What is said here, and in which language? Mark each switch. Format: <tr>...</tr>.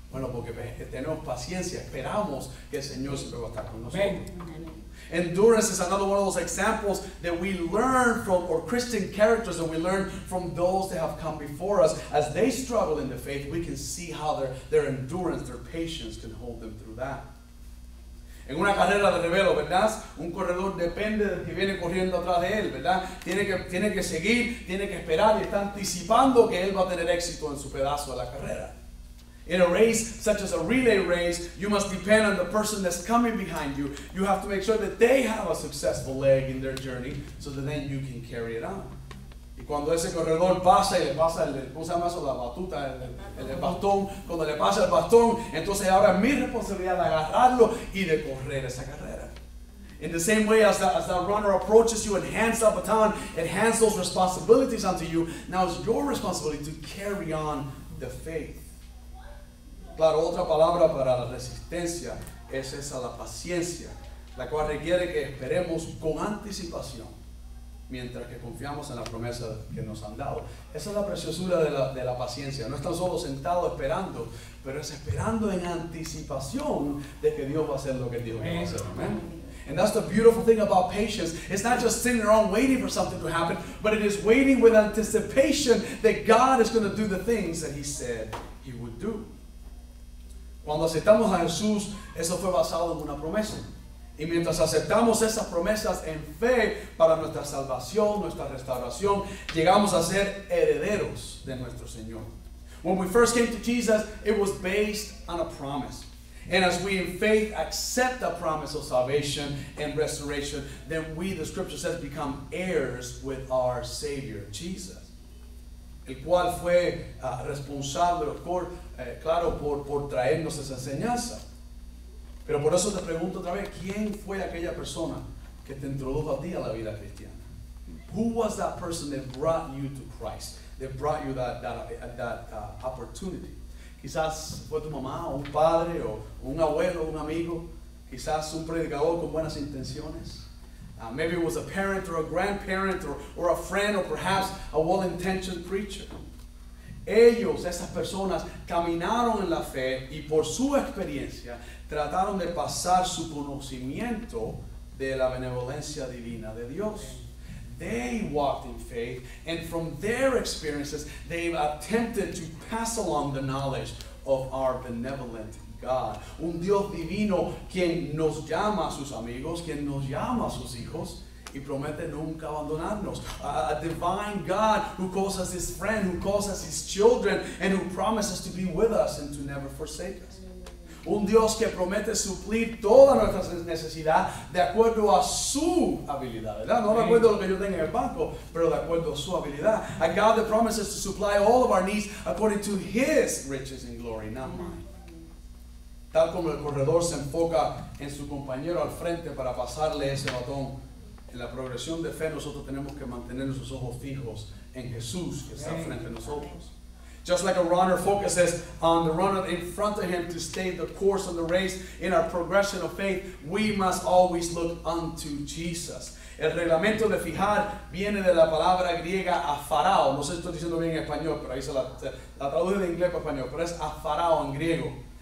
<es>Bueno, porque tenemos paciencia, esperamos que el Señor siempre va a estar con nosotros.</es> <en>Endurance is another one of those examples that we learn from, or Christian characters that we learn from those that have come before us. As they struggle in the faith, we can see how their endurance, their patience can hold them through that.</en> <es>En una carrera de relevos, ¿verdad? Un corredor depende del que viene corriendo atrás de él, ¿verdad? Tiene que seguir, tiene que esperar y está anticipando que él va a tener éxito en su pedazo de la carrera.</es> <en>In a race such as a relay race, you must depend on the person that's coming behind you. You have to make sure that they have a successful leg in their journey so that then you can carry it on.</en> <es>Y cuando ese corredor pasa y le pasa ¿cómo se llama eso? La batuta, el bastón. Cuando le pasa el bastón, entonces ahora es mi responsabilidad de agarrarlo y de correr esa carrera.</es> <en>In the same way as that runner approaches you and hands that baton, it hands those responsibilities onto you. Now it's your responsibility to carry on the faith.</en> <es>Claro, otra palabra para la resistencia es esa, la paciencia, la cual requiere que esperemos con anticipación, mientras que confiamos en la promesa que nos han dado. Esa es la preciosura de la paciencia. No están solo sentados esperando, pero es esperando en anticipación de que Dios va a hacer lo que Dios va a hacer. Amen.</es> <en>And that's the beautiful thing about patience. It's not just sitting around waiting for something to happen, but it is waiting with anticipation that God is going to do the things that He said He would do.</en> <es>Cuando aceptamos a Jesús, eso fue basado en una promesa. Y mientras aceptamos esas promesas en fe para nuestra salvación, nuestra restauración, llegamos a ser herederos de nuestro Señor.</es> <en>When we first came to Jesus, it was based on a promise. And as we in faith accept the promise of salvation and restoration, then we, the scripture says, become heirs with our Savior, Jesus.</en> <es>El cual fue responsable, claro, por traernos esa enseñanza. Pero por eso te pregunto otra vez, ¿quién fue aquella persona que te introdujo a ti a la vida cristiana?</es> <en>Who was that person that brought you to Christ? That brought you that opportunity?</en> <es>Quizás fue tu mamá, o un padre, o un abuelo, un amigo. Quizás un predicador con buenas intenciones.</es> <en>Maybe it was a parent or a grandparent or a friend or perhaps a well-intentioned preacher.</en> <es>Ellos, esas personas, caminaron en la fe y por su experiencia trataron de pasar su conocimiento de la benevolencia divina de Dios.</es> <en>They walked in faith, and from their experiences, they attempted to pass along the knowledge of our benevolent God.</en> <es>Un Dios divino quien nos llama a sus amigos, quien nos llama a sus hijos y promete nunca abandonarnos.</es> <en>A divine God who calls us his friend, who calls us his children, and who promises to be with us and to never forsake us.</en> <es>Un Dios que promete suplir toda nuestra necesidad de acuerdo a su habilidad, ¿verdad? No de acuerdo a lo que yo tenga en el banco, pero de acuerdo a su habilidad.</es> <en>A God that promises to supply all of our needs according to his riches and glory, not mine.</en> <es>Tal como el corredor se enfoca en su compañero al frente para pasarle ese batón, en la progresión de fe nosotros tenemos que mantener nuestros ojos fijos en Jesús que está frente a nosotros.</es> <en>Just like a runner focuses on the runner in front of him to stay the course of the race, in our progression of faith, we must always look unto Jesus.</en> <es>El reglamento de fijar viene de la palabra griega afarao. No sé si estoy diciendo bien en español, pero ahí se la traduje de inglés para español, pero es afarao en griego.</es>